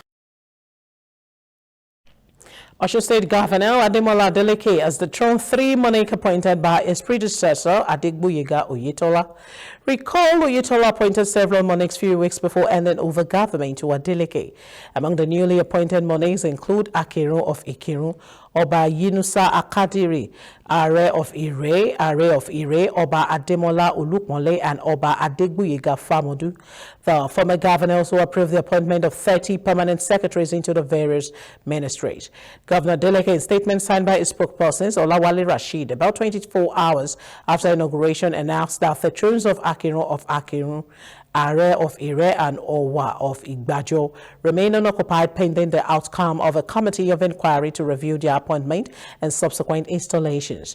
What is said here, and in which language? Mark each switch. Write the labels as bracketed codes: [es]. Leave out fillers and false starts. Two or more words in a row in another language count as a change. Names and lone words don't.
[en] Osun State Governor Ademola Adeleke as the Throne 3 monarch appointed by his predecessor Adegboyega Oyetola. Recall Oyetola appointed several monarchs few weeks before handing over government to Adeleke. Among the newly appointed monarchs include Akirun of Ikirun, Oba Yunusa Akadiri, Are of Ire, Oba Ademola Olukmole, and Oba Adegboyega Famodu. The former governor also approved the appointment of 30 permanent secretaries into the various ministries. Governor Adeleke, in a statement signed by his spokespersons, Olawale Rashid, about 24 hours after inauguration, announced that the thrones of Akirun of Akirun, Are of Ire, and Owa of Igbajo remain unoccupied pending the outcome of a committee of inquiry to review their appointment and subsequent installations.